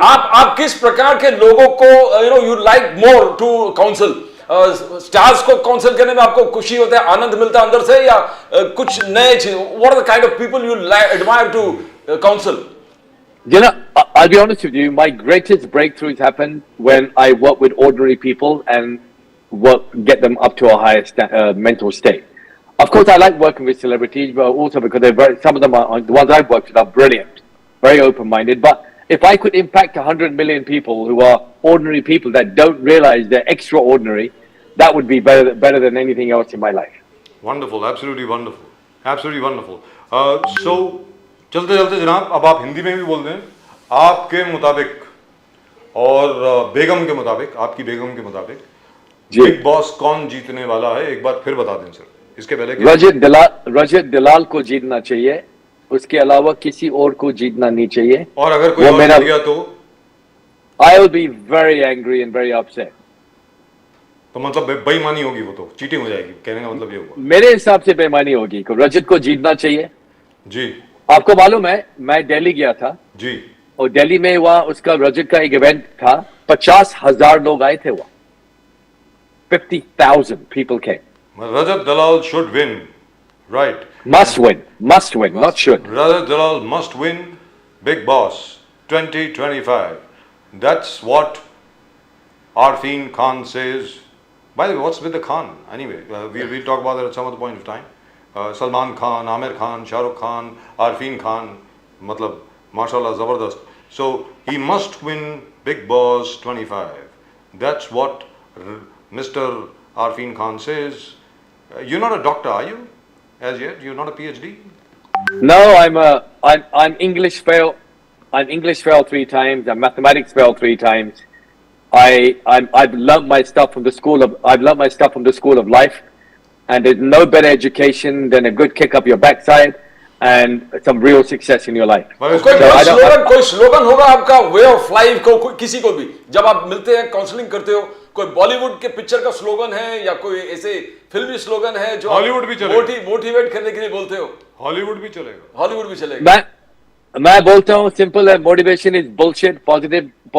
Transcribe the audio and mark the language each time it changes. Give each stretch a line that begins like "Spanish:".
Hindi: आप किस प्रकार के लोगों को
English: You like more to council?
Hindi: Stars को काउंसिल करने में आपको खुशी होता है, आनंद मिलता है अंदर से, या कुछ नए चीज?
English: What are the kind of people you admire to council? You know, I'll be honest with you. My greatest breakthroughs happened when I work with ordinary people and get them up to a higher mental state. Of course, I like working with celebrities, but also because some of them are the ones I've worked with are brilliant, very open-minded. But if I could impact 100 million people who are ordinary people that don't realize they're extraordinary, that would be better than anything else in my life. Wonderful, absolutely wonderful, absolutely wonderful.
Hindi: So, चलते चलते जनाब, अब आप हिंदी में भी बोल दें. आपके मुताबिक और बेगम के मुताबिक, आपकी बेगम के मुताबिक, बिग बॉस कौन जीतने वाला है, एक बार फिर बता दें सर. इसके पहले रजत दलाल को जीतना चाहिए, उसके अलावा किसी और को जीतना नहीं चाहिए. और अगर कोई और जीत गया तो
English: I will be very angry and very upset.
Hindi: तो मतलब बेईमानी होगी, वो तो चीटिंग हो जाएगी. कहने का मतलब ये हुआ. मेरे हिसाब से बेईमानी होगी. रजत को जीतना चाहिए. जी. आपको मालूम है, मैं दिल्ली गया था जी, और दिल्ली में वहाँ उसका रजत का एक इवेंट था. 50,000 लोग आए थे वहाँ.
English: 50,000 people came. Rajat Dalal should win, right? Must win, not should. Rajat Dalal must win Big Boss 2025. That's what Arfeen Khan says. By the way, what's with the Khan? Anyway, we'll talk about that at some other point of time. Salman Khan, Amir Khan, Shah Rukh Khan, Arfeen Khan,
Hindi: matlab, mashallah, zabardast.
English: So he must win Big Boss 25. That's what Mr. Arfeen Khan says. You're not a doctor, are you? As yet, you're not a PhD. No, I'm English fail. I'm English fail 3 times. I'm mathematics fail 3 times. I've learned my stuff from the school of life, and there's no better education than a good kick up your backside and some real success in your life.
Hindi: कोई slogan होगा आपका way of life को, किसी को भी जब आप मिलते हैं, काउंसलिंग करते हो, कोई बॉलीवुड के पिक्चर का स्लोगन है या कोई ऐसे फिल्मी स्लोगन है जो हॉलीवुड भी चलेगा, मोटिवेट करने के लिए बोलते हो? हॉलीवुड भी चलेगा, हॉलीवुड भी चलेगा. मैं बोलता हूँ सिंपल है,
English: motivation is bullshit,
Hindi: पॉजिटिव.